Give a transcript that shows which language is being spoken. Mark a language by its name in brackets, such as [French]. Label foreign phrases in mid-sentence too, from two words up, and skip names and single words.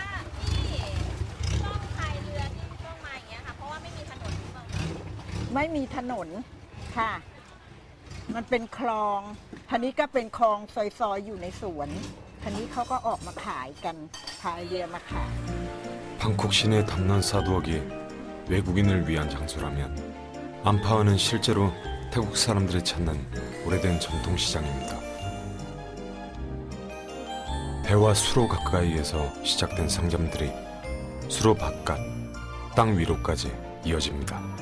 [Thai] ไม่มีถนนค่ะ มันเป็นคลองทีนี้ก็เป็นคลองซอยๆอยู่ในสวนทีนี้เขาก็ออกมาขายกันพายเรือมาขาย [Korean] 방콕 시내 탐난 사두억이 외국인을 위한 장소라면 안파원은 실제로 태국 사람들이 찾는 오래된 전통시장입니다. 배와 수로 가까이에서 시작된 상점들이 수로 바깥, 땅 위로까지 이어집니다.